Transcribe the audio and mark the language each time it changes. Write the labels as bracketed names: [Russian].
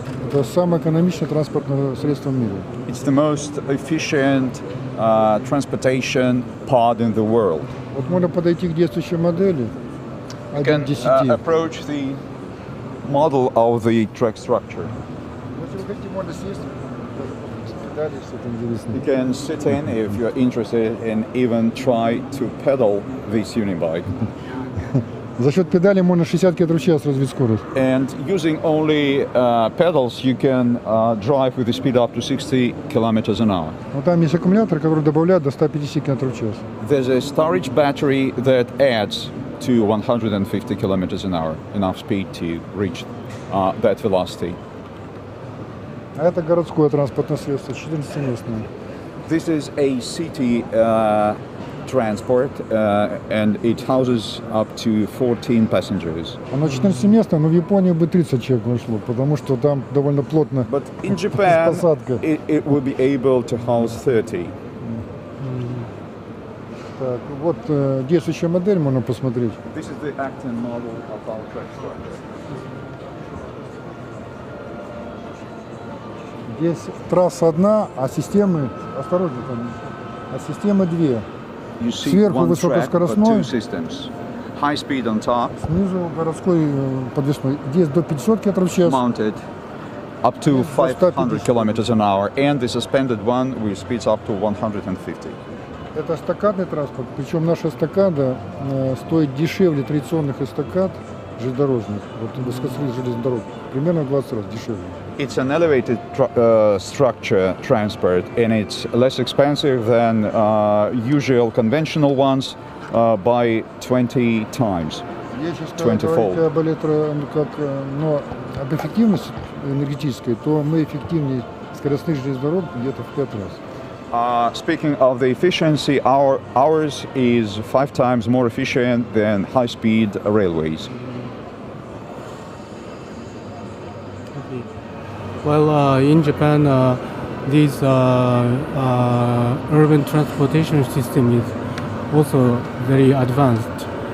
[Russian] Это самое экономичное транспортное средство в мире. [English] It's the most efficient transportation pod in the world. [Russian] Вот можно подойти к действующей модели. [English] You can approach the model of the track structure. You can sit in if you're interested and even try to pedal this Unibike. [Russian] За счет педали можно 60 км в час развить скорость. [English] And using only pedals, you can drive with a speed up to 60 kilometers an hour. [Russian] Вот там есть аккумулятор, который добавляет до 150 км в час. [English] There's a storage battery that adds to 150 kilometers an hour, enough speed to reach that velocity. [Russian] А это городское транспортное средство, 14-местное. [English] This is a city transport, and it houses up to 14 passengers. [Russian] Оно 14-местное, но в Японии бы 30 человек вошло, потому что там довольно плотно. [English] But in Japan, it will be able to house 30. [Russian] Так, вот действующая модель можно посмотреть. [English] This is the acting model of our track structure. [Russian] Здесь трасса одна, а системы, осторожно там, а системы две. Сверху высокоскоростной, [English] high speed on top, [Russian] снизу городской подвесной. Здесь до 500 км в час. [English] Mounted up to 500 kilometers an hour, and the suspended one with speeds up to 150. [Russian] Это эстакадный транспорт, причем наша эстакада стоит дешевле традиционных эстакад железнодорожных, вот высокоскоростных железных дорог, примерно в 20 раз дешевле. [English] It's an elevated structure transport, and it's less expensive than usual conventional ones by 20 times. [Russian] Если говорить но об эффективности энергетической, то мы эффективнее скоростных железных дорог где-то в 5 раз. [English] Speaking of the efficiency, ours is 5 times more efficient than high-speed railways. Well, in Japan, this urban transportation system is also very advanced.